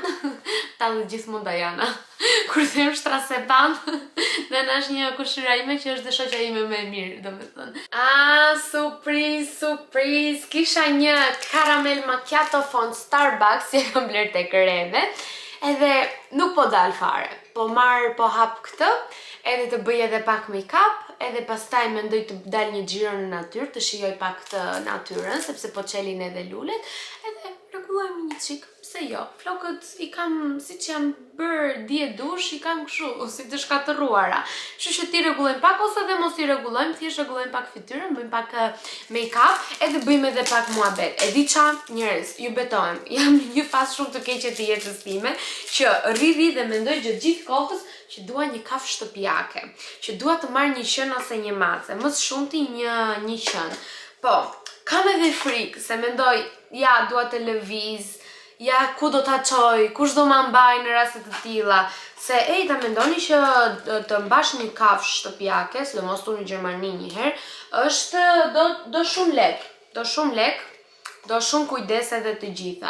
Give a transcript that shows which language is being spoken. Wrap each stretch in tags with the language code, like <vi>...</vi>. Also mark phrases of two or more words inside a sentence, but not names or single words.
<sq>Ta dhe gjithmonë Dajana. Kur them Straseban, Dana është një kushira ime që është dhe shoqja ime më e mirë, domethënë. Surprise! Kisha një</sq> <en>caramel macchiato</en> <sq>font Starbucks që kam bler tek Reme, edhe nuk po dal fare. Po hap këtë, edhe të bëj edhe pak make-up, edhe pastaj mendoj të dal një xhiro në natyrë, të shijoj pak të natyrën, sepse po çelin edhe lulet, edhe rregullojmë një çik. Se jo, flokët i kam, si që jam bërë dje dush, i kam këshu, si të shkatëruara. Kështu që ti rregullojmë pak, ose dhe mos i rregullojmë, thjesht rregullojmë pak fytyrën, bëjmë pak make-up, edhe bëjmë edhe pak muhabet. E di qa, njerëz, ju betohem, jam një fazë shumë të keqe të jetës time, që rri dhe mendoj gjithë kohës që dua një kafshë shtëpiake, që dua të marr një qen ose një mace, më së shumti një qen. Po, kam edhe frikë, se mendoj, ja, dua të lëviz, ja, ku do ta çoj, kush do ma mbaj në raste të tilla, se ta mendoni që të mbash një kafshë shtëpiake, sidomos tu në Gjermani një herë, është do shumë lek, do shumë kujdes edhe të gjitha.</sq>